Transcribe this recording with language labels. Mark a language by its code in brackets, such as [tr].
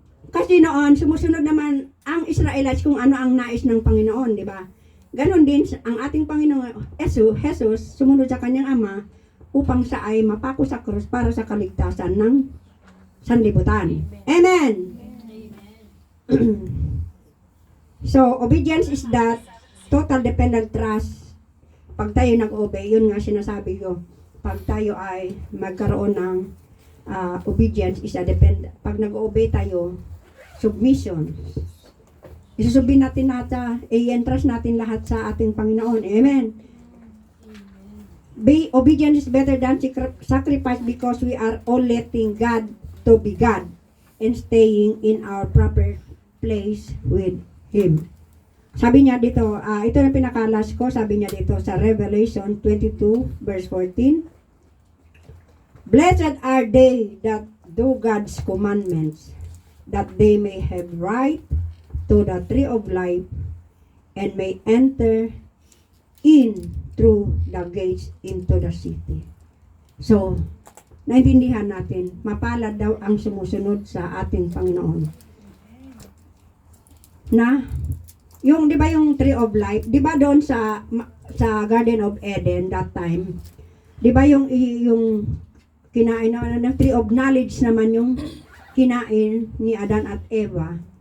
[tl] Kasi noon, sumusunod naman ang Israelites kung ano ang nais ng Panginoon, di ba? Ganon din ang ating Panginoong Jesus, sumunod sa kanyang Ama upang siya ay mapako sa krus para sa kaligtasan ng sanlibutan. Amen. [en] So, obedience is that total dependent trust. [tl] Pag tayo nag-obey, yun nga sinasabi ko. Pag tayo ay magkaroon ng obedience is a dependent. Pag nag-obey tayo, submission. Isusubin natin i-entrust natin lahat sa ating Panginoon. Amen. [en] Obedience is better than sacrifice because we are all letting God to be God and staying in our proper place with Him. [tl] Sabi niya dito, ito yung pinakalas ko, sabi niya dito sa Revelation 22 verse 14. [en] Blessed are they that do God's commandments, that they may have right to the tree of life and may enter in through the gates into the city. [tl] So, naintindihan natin, mapalad daw ang sumusunod sa ating Panginoon. Na, yung, di ba yung tree of life, di ba doon sa Garden of Eden that time, di ba yung kinain na tree of knowledge naman yung kinain ni Adan at Eva.